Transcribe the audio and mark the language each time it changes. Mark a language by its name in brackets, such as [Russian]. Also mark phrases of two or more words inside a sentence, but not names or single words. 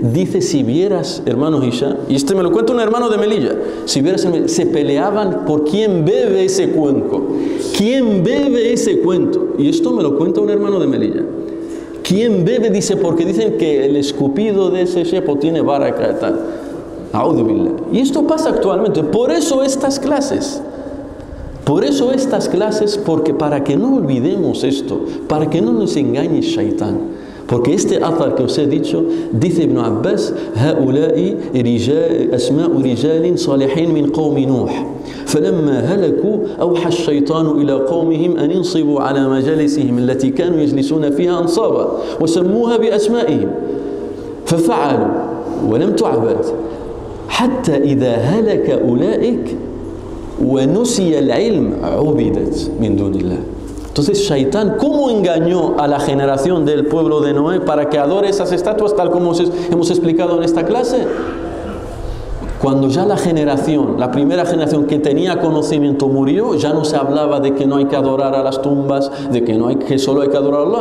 [Spanish] Dice, si vieras, hermano Hisham, y me lo cuenta un hermano de Melilla, si vieras, se peleaban por quién bebe ese cuenco. ¿Quién bebe ese cuento? Y esto me lo cuenta un hermano de Melilla. ¿Quién bebe? Dice, porque dicen que el escupido de ese shepo tiene baraka y tal. [Arabic] أعوذ بالله. [Spanish] Y esto pasa actualmente. Por eso estas clases, porque para que no olvidemos esto, para que no nos engañe Shaitán. Porque este athar que os he dicho, dice Ibn Abbas, [Arabic] هؤلاء أسماء رجال صالحين من قوم نوح فلما هلكوا أوحى الشيطان إلى قومهم أن ينصبوا على مجالسهم التي كانوا يجلسون فيها أنصابا وسموها بأسمائهم ففعلوا ولم تعبد حتى إذا هلك أولئك ونسي العلم عبدت من دون الله. [Spanish] Entonces Shaitán, ¿cómo engañó a la generación del pueblo de Noé para que adore esas estatuas tal como hemos explicado en esta clase? Cuando ya la primera generación que tenía conocimiento murió, ya no se hablaba de que no hay que adorar a las tumbas, de que solo hay que adorar a Allah.